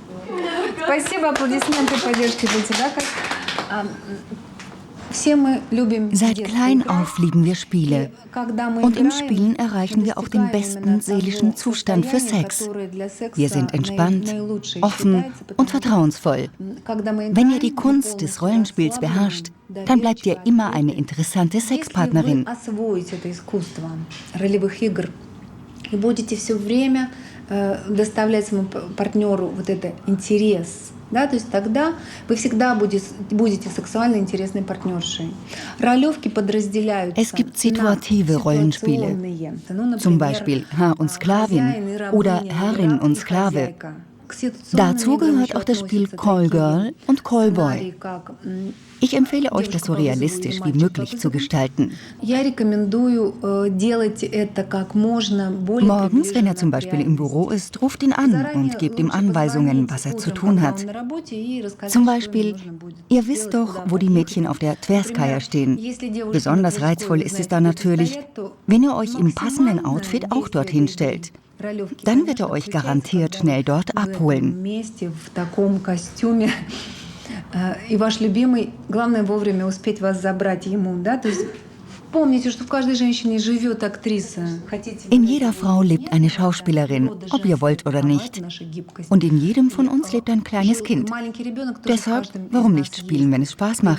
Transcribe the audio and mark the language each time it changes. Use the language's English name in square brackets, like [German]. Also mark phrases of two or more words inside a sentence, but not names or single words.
[German] Seit klein auf lieben wir Spiele. Und im Spielen erreichen wir auch den besten seelischen Zustand für Sex. Wir sind entspannt, offen und vertrauensvoll. Wenn ihr die Kunst des Rollenspiels beherrscht, dann bleibt ihr immer eine interessante Sexpartnerin. [Russian] Да, то есть тогда вы всегда будете сексуально интересной партнершей. Ролевки подразделяются. [German] Es gibt situative Rollenspiele, zum Beispiel Herr und Sklavin oder Herrin und Sklave. Dazu gehört auch das Spiel Call Girl und Call Boy. Ich empfehle euch, das so realistisch wie möglich zu gestalten. Morgens, wenn er zum Beispiel im Büro ist, ruft ihn an und gebt ihm Anweisungen, was er zu tun hat. Zum Beispiel, ihr wisst doch, wo die Mädchen auf der Tverskaya stehen. Besonders reizvoll ist es dann natürlich, wenn ihr euch im passenden Outfit auch dorthin stellt. Dann wird er euch garantiert schnell dort abholen. [Russian] И ваш любимый, главное вовремя успеть вас забрать ему, да? То есть помните, что в каждой женщине живет актриса. [German] In jeder Frau lebt eine Schauspielerin, ob ihr wollt oder nicht. Und in jedem von uns lebt ein kleines Kind. Deshalb, warum nicht spielen, wenn es Spaß macht?